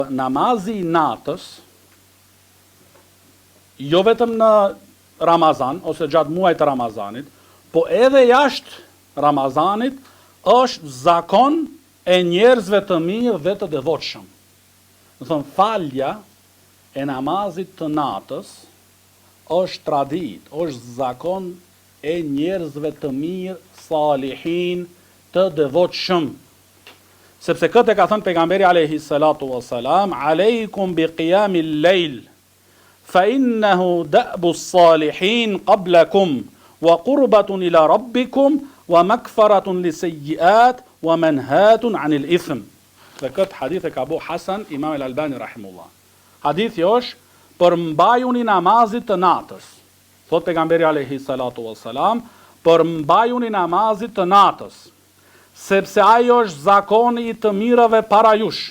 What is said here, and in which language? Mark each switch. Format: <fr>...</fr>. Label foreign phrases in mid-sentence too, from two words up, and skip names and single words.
<sq>Namazi I natës, jo vetëm në Ramazan, ose gjatë muajit të Ramazanit, po edhe jashtë Ramazanit, është zakon e njerëzve të mirë dhe të devotshëm. Do thonë, falja e namazit të natës është tradit, është zakon e njerëzve të mirë, salihin, të devotshëm. Sepse këtë e ka thënë pejgamberi</sq> <ar>عليه الصلاة والسلام عليكم بقيام الليل فإنه دأب الصالحين قبلكم وقربة إلى ربكم ومكفرة للسيئات ومنهاة عن الإثم.</ar> <sq>Dhe këtë hadith e ka bu Hasan, Imam al-Albani rahimullah. Hadithi është për mbajuni namazit të natës. Thot pejgamberi</sq> <ar>عليه الصلاة والسلام,</ar> <sq>për mbajuni namazit të natës, sepse ai është zakoni I të mirëve para jush.</sq>